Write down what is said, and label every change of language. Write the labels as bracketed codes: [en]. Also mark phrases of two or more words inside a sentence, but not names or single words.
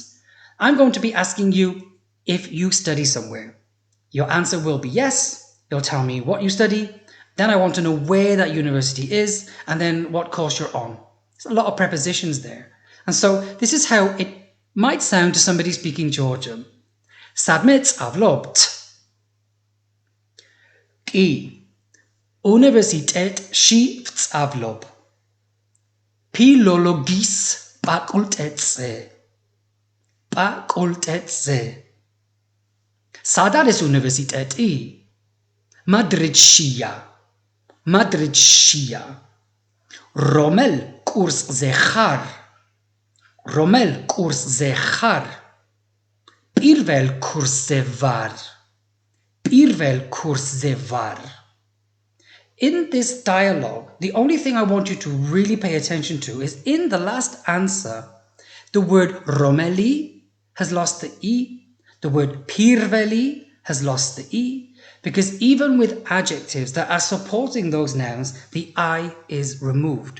[en] I'm going to be asking you if you study somewhere. Your answer will be yes. You'll tell me what you study. Then I want to know where that university is and then what course you're on. There's a lot of prepositions there. And so this is how it might sound to somebody speaking Georgian. [ka] სად სწავლობთ. კი. უნივერსიტეტში ვსწავლობ. ფილოლოგიის ფაკულტეტზე. ფაკულტეტზე. სად არის უნივერსიტეტი. მადრიდშია. რომელ კურსზე ხარ. რომელ კურსზე ხარ. პირველ კურსზე ვარ. პირველ კურსზე ვარ. [en] In this dialogue, the only thing I want you to really pay attention to is in the last answer, The word Romeli has lost the E. The word Pirveli has lost the E. Because even with adjectives that are supporting those nouns, the I is removed.